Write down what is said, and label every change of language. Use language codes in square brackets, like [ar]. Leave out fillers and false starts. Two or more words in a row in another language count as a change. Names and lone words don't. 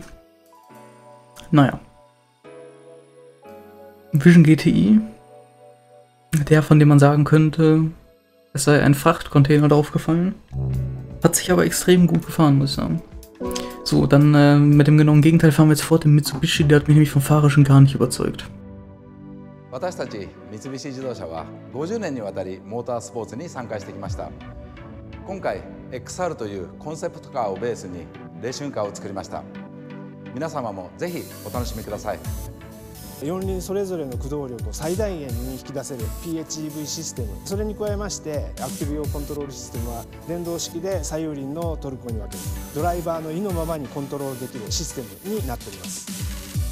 [de] Naja. Vision GTI. Der, von dem man sagen könnte, es sei ein Frachtcontainer draufgefallen. Hat sich aber extrem gut gefahren, muss ich sagen. So, dann mit dem genauen Gegenteil fahren wir jetzt fort. Den Mitsubishi, der hat mich nämlich vom Fahrerischen gar nicht überzeugt. [ja] 私たち三菱自動車は50年にわたりモータースポーツに参加してきました。今回 XR というコンセプトカーをベースにレーシングカーを作りました。皆様もぜひお楽しみください。四輪それぞれの駆動力を最大限に引き出せる PHEV システム、それに加えましてアクティブ用コントロールシステムは電動式で左右輪のトルクに分けるドライバーの意のままにコントロールできるシステムになっております。